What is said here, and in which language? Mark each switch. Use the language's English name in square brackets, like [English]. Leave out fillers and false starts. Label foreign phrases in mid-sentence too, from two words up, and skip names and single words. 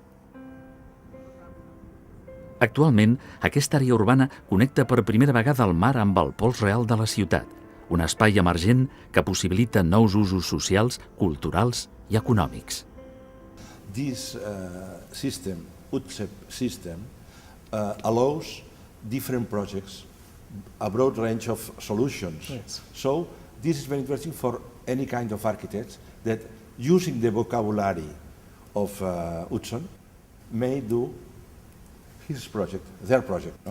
[Catalan] Actualment, aquesta àrea urbana connecta per primera vegada el mar amb el pols real de la ciutat, un espai emergent que possibilita nous usos socials, culturals i econòmics. [English] This system, UTSEP system, allows different projects, a broad range of solutions. Yes. So this is very interesting for any kind of architects that using the vocabulary of Utzon may do his project, their project, no?